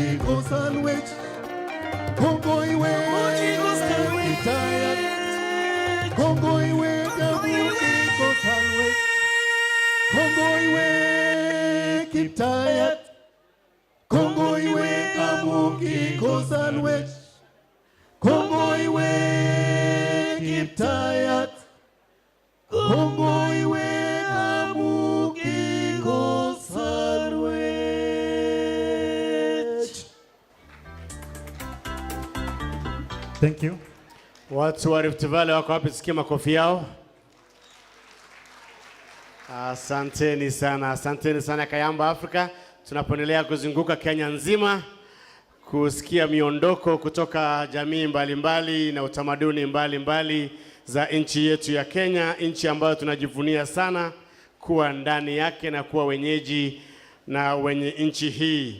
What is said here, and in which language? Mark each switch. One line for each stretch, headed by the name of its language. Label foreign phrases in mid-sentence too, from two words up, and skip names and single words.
Kalenjin: gosarwe kongoiwe Kiptayat kongoiwe amuki gosarwe kongoiwe Kiptayat kongoiwe amuki gosarwe kongoiwe Kiptayat kongoiwe amuki gosarwe.
English: Thank you.
Swahili: Watu wa Rift Valley wako wapi? Sikia makofi yao. Asanteni sana Kayamba Africa. Tunapoendelea kuzunguka Kenya nzima kusikia miondoko kutoka jamii mbalimbali na utamaduni mbalimbali za nchi yetu ya Kenya, nchi ambayo tunajivunia sana kuwa ndani yake na kuwa wenyeji na wenye nchi hii.